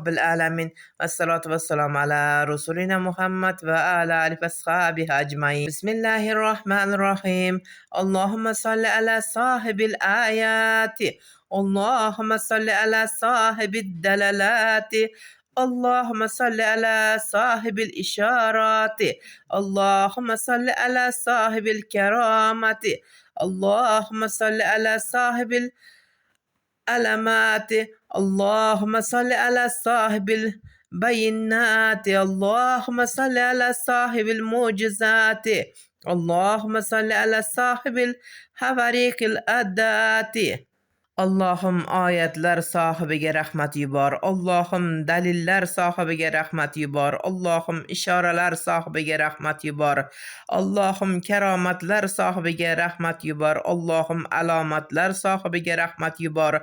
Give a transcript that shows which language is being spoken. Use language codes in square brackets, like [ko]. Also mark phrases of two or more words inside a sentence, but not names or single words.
[ar] العالمين والصلاة والسلام على رسولنا محمد وعلى آله وصحبه أجمعين بسم الله الرحمن الرحيم اللهم صل على صاحب الآيات اللهم صل على صاحب الدلالات اللهم صل على صاحب الإشارات اللهم صل على صاحب الكرامة اللهم صل على صاحب العلامات اللهم صل على صاحب البينات اللهم صل على صاحب المعجزات اللهم صل على صاحب الحواريق الأدات [uz] Allohim oyatlar sohibiga rahmat yubor. Allohim dalillar sohibiga rahmat yubor. Allohim ishoralar sohibiga rahmat yubor. Allohim karomatlar sohibiga rahmat yubor. Allohim alomatlar sohibiga rahmat yubor.